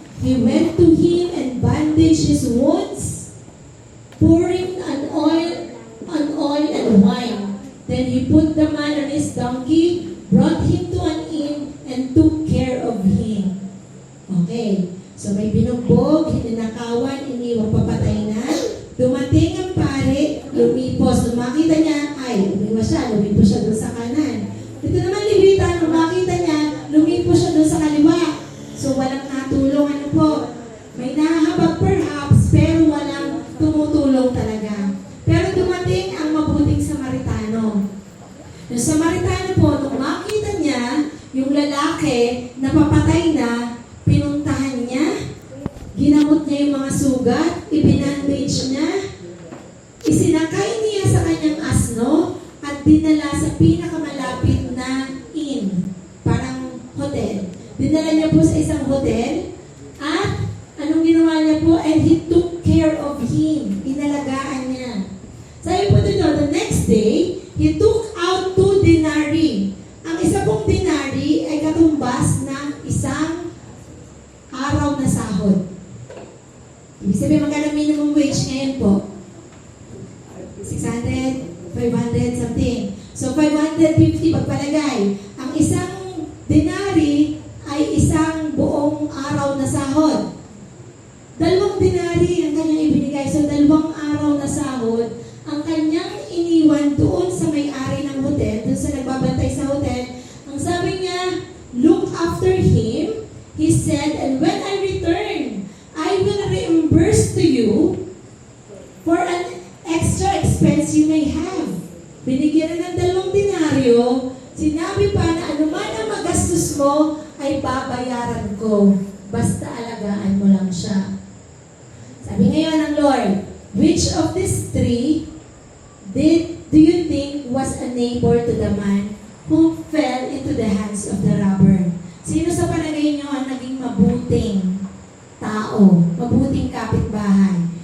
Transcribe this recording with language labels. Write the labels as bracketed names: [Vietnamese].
[English] He went to him and bandaged his wounds, pouring on oil and wine. Then he put the man on his donkey, brought him to an inn, and took care of him. [Filipino] Okay. So may binugbog, hinanakawan, iniwang papatay na. Dumating ang pare, lumipos. Nung makita niya, ay, umiwas siya, lumipos siya doon sa kanan. Ito naman Levita, nung makita niya, lumipos siya doon sa kaliwa. So walang natulong, ano po. May nahahabag perhaps, pero walang tumutulong talaga. Pero dumating ang mabuting Samaritano. Yung Samaritano po, nung makita niya, yung lalaki na papatay na, pinuntahan niya, ginamot niya yung mga sugat, ibinandage niya, isinakay niya sa kanyang asno, at dinala sa pinakamalapit na inn, parang hotel. Dinala niya po sa isang hotel, at anong ginawa niya po? [English] And he took care of him. [Filipino] Inalagaan niya. Sabi po dito, [English] the next day, he took out 2 denarii. [Filipino] Ang isa pong denarii ay katumbas ng isang araw na sahod. Ibig sabihin, magkano minimum wage ngayon po? 600, 500, something. So, 550 pagpalagay. Ang isang denari ay isang buong araw na sahod. 2 denari ang kanyang ibinigay. So, 2 araw na sahod ang kanyang iniwan doon sa may-ari ng hotel, doon sa nagbabantay sa hotel. Ang sabi niya, [English] look after him. He said, and when I return, I will reimburse to you for an extra expense you may have. [Filipino] Binigyan na ng 2 denaryo, sinabi pa na anuman ang magastos mo ay babayaran ko. Basta alagaan mo lang siya. Sabi ngayon ng [English] Lord, which of these 3 do you think was a neighbor to the man who fell into the hands of the robber? [Filipino] Sino sa palagay niyo ang naging mabuting tao, mabuting kapitbahay?